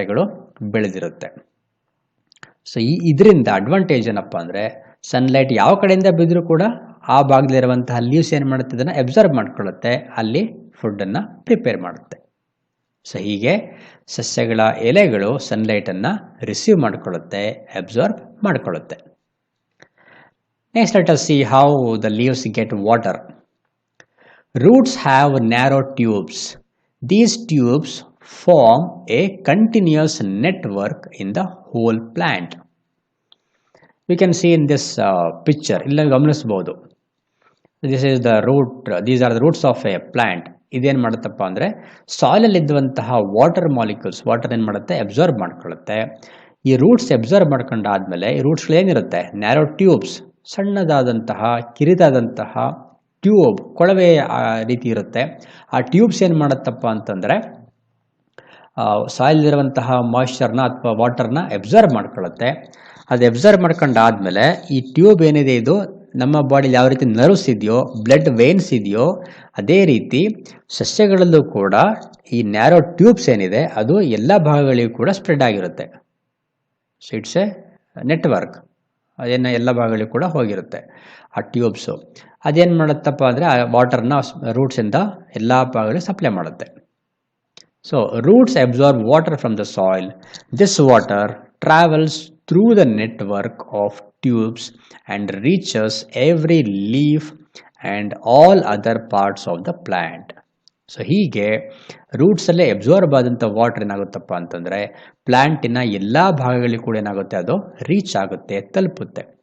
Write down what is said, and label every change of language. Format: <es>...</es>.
<kn>ಎಲೆಗಳು ಬೆಳೆದಿರುತ್ತೆ. ಸೊ ಇದರಿಂದ ಅಡ್ವಾಂಟೇಜ್ ಏನಪ್ಪ ಅಂದರೆ, ಸನ್ಲೈಟ್ ಯಾವ ಕಡೆಯಿಂದ ಬಿದ್ದರೂ ಕೂಡ ಆ ಭಾಗದಲ್ಲಿರುವಂತಹ ಲೀವ್ಸ್ ಏನು ಮಾಡುತ್ತೆ? ಅದನ್ನು ಅಬ್ಸಾರ್ಬ್ ಮಾಡ್ಕೊಳ್ಳುತ್ತೆ, ಅಲ್ಲಿ ಫುಡ್ಡನ್ನು ಪ್ರಿಪೇರ್ ಮಾಡುತ್ತೆ. ಸೊ ಹೀಗೆ ಸಸ್ಯಗಳ ಎಲೆಗಳು ಸನ್ಲೈಟನ್ನು receive ಮಾಡಿಕೊಳ್ಳುತ್ತೆ, absorb ಮಾಡಿಕೊಳ್ಳುತ್ತೆ.</kn> <en>Next, let us see how the leaves get water. Roots have narrow tubes. These tubes form a continuous network in the whole plant. We can see in this picture,</en> <kn>illa ಗಮನಿಸಬಹುದು.</kn> <en>This is the root. These are the roots of a plant.</en> <kn>ಇದೇನು ಮಾಡುತ್ತಪ್ಪ ಅಂದರೆ, ಸಾಯಿಲಲ್ಲಿ ಇದ್ದಂತಹ water molecules, water ಏನು ಮಾಡುತ್ತೆ? Absorb ಮಾಡ್ಕೊಳ್ಳುತ್ತೆ. ಈ roots absorb ಮಾಡ್ಕೊಂಡಾದ್ಮೇಲೆ ಈ ರೂಟ್ಸ್ಗಳೇನಿರುತ್ತೆ? Narrow tubes, ಸಣ್ಣದಾದಂತಹ ಕಿರಿದಾದಂತಹ tube, ಕೊಳವೆ ರೀತಿ ಇರುತ್ತೆ. ಆ ಟ್ಯೂಬ್ಸ್ ಏನು ಮಾಡುತ್ತಪ್ಪ ಅಂತಂದರೆ ಸಾಯಿಲ್ದಿರುವಂತಹ ಮಾಯಿಶ್ಚರ್ನ ಅಥವಾ ವಾಟರ್ನ ಅಬ್ಸಾರ್ಬ್ ಮಾಡ್ಕೊಳ್ಳುತ್ತೆ. ಅದು ಅಬ್ಸಾರ್ಬ್ ಮಾಡ್ಕೊಂಡಾದ್ಮೇಲೆ ಈ ಟ್ಯೂಬ್ ಏನಿದೆ, ಇದು ನಮ್ಮ ಬಾಡಿಲಿ ಯಾವ ರೀತಿ ನರ್ವ್ಸ್ ಇದೆಯೋ, ಬ್ಲಡ್ ವೇನ್ಸ್ ಇದೆಯೋ, ಅದೇ ರೀತಿ ಸಸ್ಯಗಳಲ್ಲೂ ಕೂಡ ಈ ನ್ಯಾರೋ ಟ್ಯೂಬ್ಸ್ ಏನಿದೆ ಅದು ಎಲ್ಲ ಭಾಗಗಳಿಗೂ ಕೂಡ ಸ್ಪ್ರೆಡ್ ಆಗಿರುತ್ತೆ.</kn> <en>So it's a network.</en> <kn>ಅದೇನು ಎಲ್ಲ ಭಾಗಗಳಿಗೂ ಕೂಡ ಹೋಗಿರುತ್ತೆ ಆ ಟ್ಯೂಬ್ಸು. ಅದೇನು ಮಾಡುತ್ತಪ್ಪ ಅಂದರೆ ಆ ವಾಟರ್ನ ರೂಟ್ಸಿಂದ ಎಲ್ಲ ಭಾಗಗಳಿಗೆ ಸಪ್ಲೈ ಮಾಡುತ್ತೆ.</kn> <en>So roots absorb water from the soil. This water travels through the network of tubes and reaches every leaf and all other parts of the plant.</en> <kn>So ಹೀಗೆ ರೂಟ್ಸಲ್ಲೇ ಅಬ್ಸಾರ್ಬ್ ಆದಂಥ ವಾಟರ್ ಏನಾಗುತ್ತಪ್ಪ ಅಂತಂದರೆ ಪ್ಲ್ಯಾಂಟಿನ ಎಲ್ಲ ಭಾಗಗಳಿಗೂ ಕೂಡ ಏನಾಗುತ್ತೆ, ಅದು ರೀಚ್ ಆಗುತ್ತೆ, ತಲುಪುತ್ತೆ.</kn>